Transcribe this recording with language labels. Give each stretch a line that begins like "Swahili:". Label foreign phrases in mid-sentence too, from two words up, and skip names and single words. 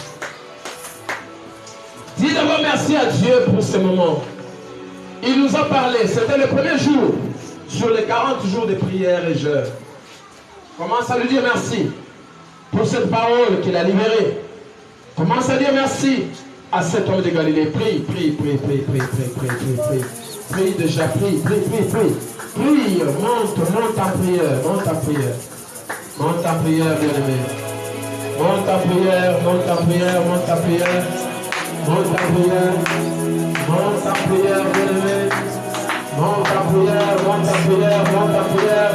French: Dis d'abord merci à Dieu pour ce moment. Il nous a parlé. C'était le premier jour sur les 40 jours de prière et jeûne. Commence à lui dire merci pour cette parole qu'il a libérée. Commence à dire merci à cet homme de Galilée. Prie, prie, prie, prie, prie, prie, prie, prie, prie. Prie déjà, prie, prie, prie, prie. Prie, monte en prière, monte en prière. Monte en prière, bien-aimé. Monte en prière, monte en prière, monte en prière. Monte en prière. Monte en prière, bien-aimé. Monte en prière, monte en prière, monte en prière.